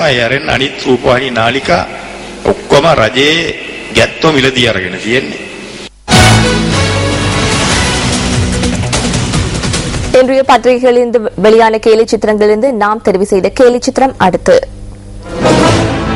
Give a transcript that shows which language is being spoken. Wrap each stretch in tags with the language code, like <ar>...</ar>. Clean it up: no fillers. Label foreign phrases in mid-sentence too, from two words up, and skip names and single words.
<si>ඒ අරෙන් අනිත් රූපවාහිනී නාලිකා ඔක්කොම රජයේ ගැත්තෝ මිලදී අරගෙන තියෙන්නේ.</si> <ta>இன்றைய பத்திரிகைகளிலிருந்து வெளியான கேலி சித்திரங்களிலிருந்து நாம் தெரிவு செய்த கேலி சித்திரம் அடுத்து.</ta>